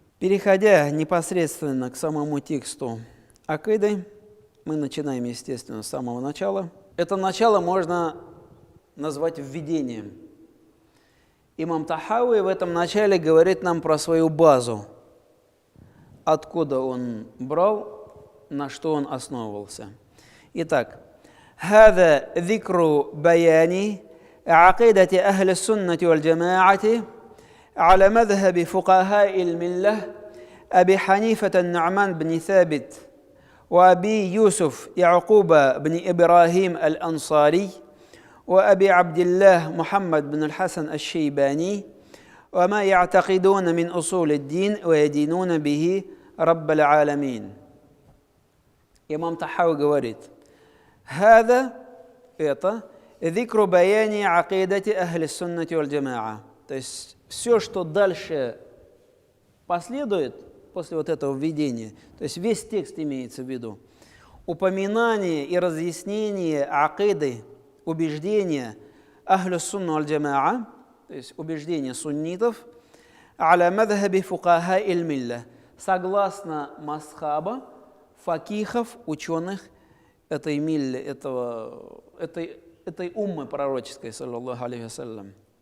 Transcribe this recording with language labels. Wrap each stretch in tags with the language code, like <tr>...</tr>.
<ru>Переходя непосредственно к самому тексту акиды, мы начинаем, естественно, с самого начала. Это начало можно назвать введением. имам Тахауи в этом начале говорит нам про свою базу, откуда он брал, на что он основывался. Итак,</ru> <ar>هذا ذكر بيان عقيدة أهل السنة والجماعة على مذهب فقهاء الملة أبي حنيفة النعمان بن ثابت وأبي يوسف يعقوب بن إبراهيم الأنصاري وأبي عبد الله محمد بن الحسن الشيباني وما يعتقدون من أصول الدين ويدينون به رب العالمين.</ar> <ru>Имам Тахауи говорит,</ru> <ar>هذا</ar> <ru>это</ru> <ar>ذكر بيان عقيدة أهل السنة والجماعة.</ar> <ru>То есть все, что дальше последует после вот этого введения, то есть весь текст имеется в виду, упоминание и разъяснение акиды, убеждения ахлю сунна аль-джамаа, то есть убеждения суннитов, аля мадхаби фукаха иль-милля, согласно масхаба факихов, ученых этой милли, этой уммы пророческой, саллаллаху алейхи вассалям.</ru>